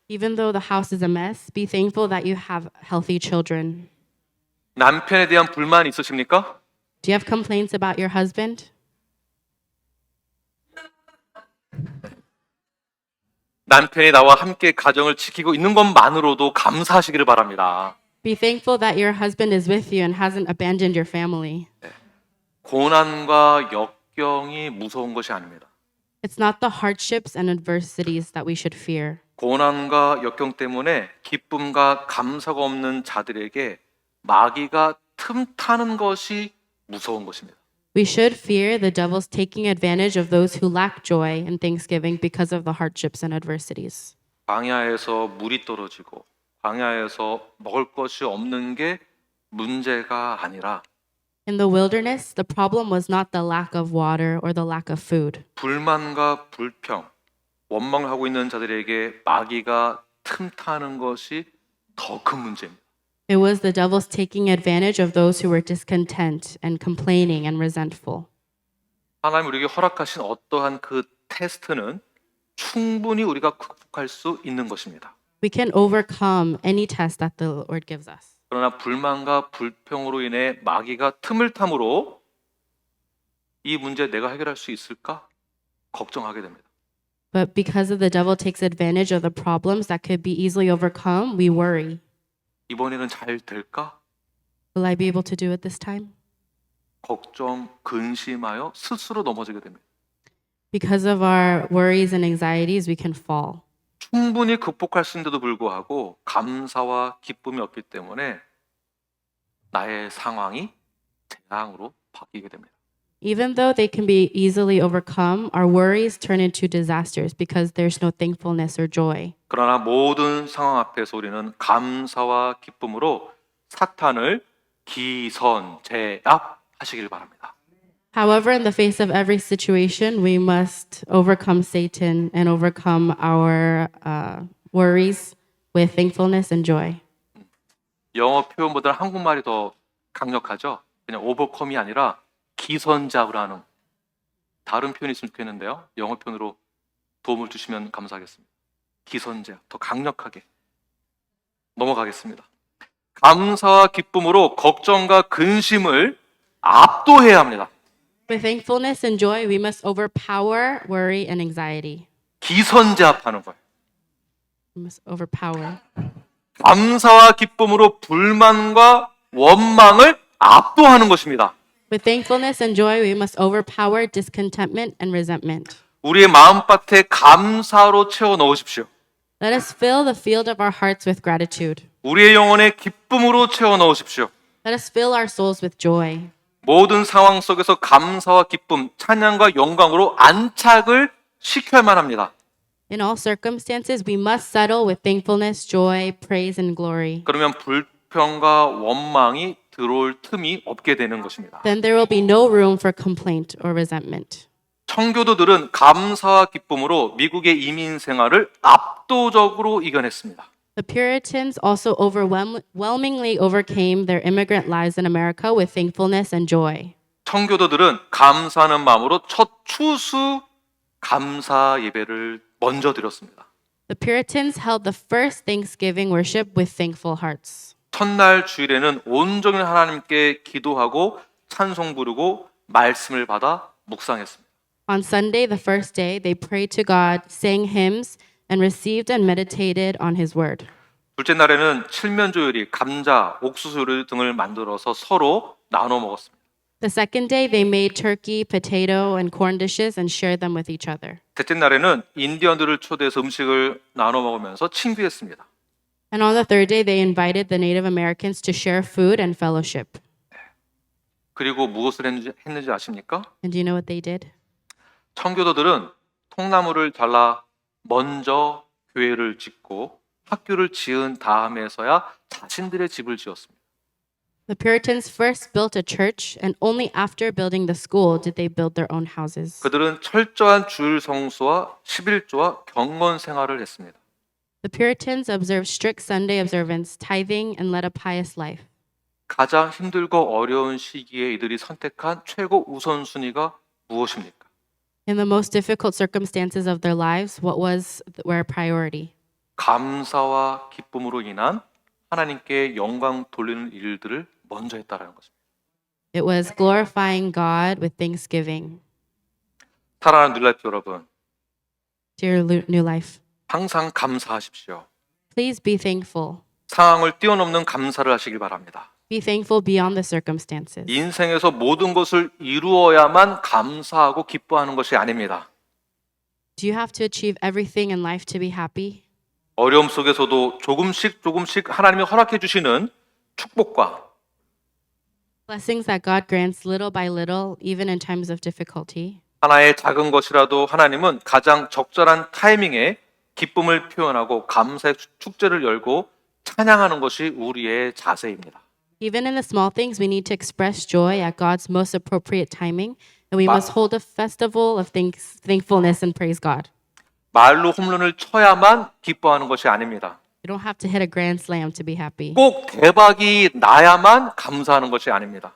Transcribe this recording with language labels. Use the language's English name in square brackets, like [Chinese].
[English] Even though the house is a mess, be thankful that you have healthy children. [Korean] 남편에 대한 불만이 있으십니까? [English] Do you have complaints about your husband? [Korean] 남편이 나와 함께 가정을 지키고 있는 것만으로도 감사하시기를 바랍니다. [English] Be thankful that your husband is with you and hasn't abandoned your family. [Korean] 고난과 역경이 무서운 것이 아닙니다. [English] It's not the hardships and adversities that we should fear. [Korean] 고난과 역경 때문에 기쁨과 감사가 없는 자들에게 마귀가 틈타는 것이 무서운 것입니다. [English] We should fear the devil's taking advantage of those who lack joy in thanksgiving because of the hardships and adversities. [Korean] 광야에서 물이 떨어지고 광야에서 먹을 것이 없는 게 문제가 아니라 [English] In the wilderness, the problem was not the lack of water or the lack of food. [Korean] 불만과 불평, 원망을 하고 있는 자들에게 마귀가 틈타는 것이 더 큰 문제입니다. [English] It was the devil's taking advantage of those who were discontent and complaining and resentful. [Korean] 하나님 우리에게 허락하신 어떠한 그 테스트는 충분히 우리가 극복할 수 있는 것입니다. [English] We can overcome any test that the Lord gives us. [Korean] 그러나 불만과 불평으로 인해 마귀가 틈을 탐으로 이 문제 내가 해결할 수 있을까? 걱정하게 됩니다. [English] But because of the devil takes advantage of the problems that could be easily overcome, we worry. [Korean] 이번에는 잘 될까? [English] Will I be able to do it this time? [Korean] 걱정, 근심하여 스스로 넘어지게 됩니다. [English] Because of our worries and anxieties, we can fall. [Korean] 충분히 극복할 수 있는데도 불구하고 감사와 기쁨이 없기 때문에 나의 상황이 재앙으로 바뀌게 됩니다. [English] Even though they can be easily overcome, our worries turn into disasters because there's no thankfulness or joy. [Korean] 그러나 모든 상황 앞에서 우리는 감사와 기쁨으로 사탄을 기선제압하시길 바랍니다. [English] However, in the face of every situation, we must overcome Satan and overcome our worries with thankfulness and joy. [Korean] 영어 표현보다 한국말이 더 강력하죠. 그냥 오버컴이 아니라 기선제압을 하는 다른 표현이 있으면 좋겠는데요. 영어 표현으로 도움을 주시면 감사하겠습니다. 기선제압, 더 강력하게 넘어가겠습니다. 감사와 기쁨으로 걱정과 근심을 압도해야 합니다. [English] With thankfulness and joy, we must overpower worry and anxiety. [Korean] 기선제압하는 거예요. [English] We must overpower. [Korean] 감사와 기쁨으로 불만과 원망을 압도하는 것입니다. [English] With thankfulness and joy, we must overpower discontentment and resentment. [Korean] 우리의 마음밭에 감사로 채워 넣으십시오. [English] Let us fill the field of our hearts with gratitude. [Korean] 우리의 영혼에 기쁨으로 채워 넣으십시오. [English] Let us fill our souls with joy. [Korean] 모든 상황 속에서 감사와 기쁨, 찬양과 영광으로 안착을 시켜야만 합니다. [English] In all circumstances, we must settle with thankfulness, joy, praise, and glory. [Korean] 그러면 불평과 원망이 들어올 틈이 없게 되는 것입니다. [English] Then there will be no room for complaint or resentment. [Korean] 청교도들은 감사와 기쁨으로 미국의 이민 생활을 압도적으로 이겨냈습니다. [English] The Puritans also overwhelmingly overcame their immigrant lives in America with thankfulness and joy. [Korean] 청교도들은 감사하는 마음으로 첫 추수 감사 예배를 먼저 드렸습니다. [English] The Puritans held the first Thanksgiving worship with thankful hearts. [Korean] 첫날 주일에는 온종일 하나님께 기도하고 찬송 부르고 말씀을 받아 묵상했습니다. [English] On Sunday, the first day, they prayed to God, sang hymns, and received and meditated on his word. [Korean] 둘째 날에는 칠면조 요리, 감자, 옥수수 요리 등을 만들어서 서로 나눠 먹었습니다. [English] The second day, they made turkey, potato, and corn dishes and shared them with each other. [Korean] 셋째 날에는 인디언들을 초대해서 음식을 나눠 먹으면서 친교했습니다. [English] And on the third day, they invited the Native Americans to share food and fellowship. [Korean] 그리고 무엇을 했는지 아십니까? [English] And do you know what they did? [Korean] 청교도들은 통나무를 잘라 먼저 교회를 짓고 학교를 지은 다음에서야 자신들의 집을 지었습니다. [English] The Puritans first built a church, and only after building the school did they build their own houses. [Korean] 그들은 철저한 주일 성수와 11조와 경건 생활을 했습니다. [English] The Puritans observed strict Sunday observance, tithing, and led a pious life. [Korean] 가장 힘들고 어려운 시기에 이들이 선택한 최고 우선순위가 무엇입니까? [English] In the most difficult circumstances of their lives, what was their priority? [Korean] 감사와 기쁨으로 인한 하나님께 영광 돌리는 일들을 먼저 했다라는 것입니다. [English] It was glorifying God with thanksgiving. [Korean] 사랑하는 뉴라이프 여러분, [English] Dear New Life, [Korean] 항상 감사하십시오. [English] please be thankful. [Korean] 상황을 뛰어넘는 감사를 하시길 바랍니다. [English] Be thankful beyond the circumstances. [Korean] 인생에서 모든 것을 이루어야만 감사하고 기뻐하는 것이 아닙니다. [English] Do you have to achieve everything in life to be happy? [Korean] 어려움 속에서도 조금씩 하나님이 허락해 주시는 축복과 [English] Blessings that God grants little by little, even in times of difficulty. [Korean] 하나의 작은 것이라도 하나님은 가장 적절한 타이밍에 기쁨을 표현하고 감사의 축제를 열고 찬양하는 것이 우리의 자세입니다. [English] Even in the small things, we need to express joy at God's most appropriate timing, and we must hold a festival of thankfulness and praise God. [Korean] 말로 홈런을 쳐야만 기뻐하는 것이 아닙니다. [English] You don't have to hit a grand slam to be happy. [Korean] 꼭 대박이 나야만 감사하는 것이 아닙니다.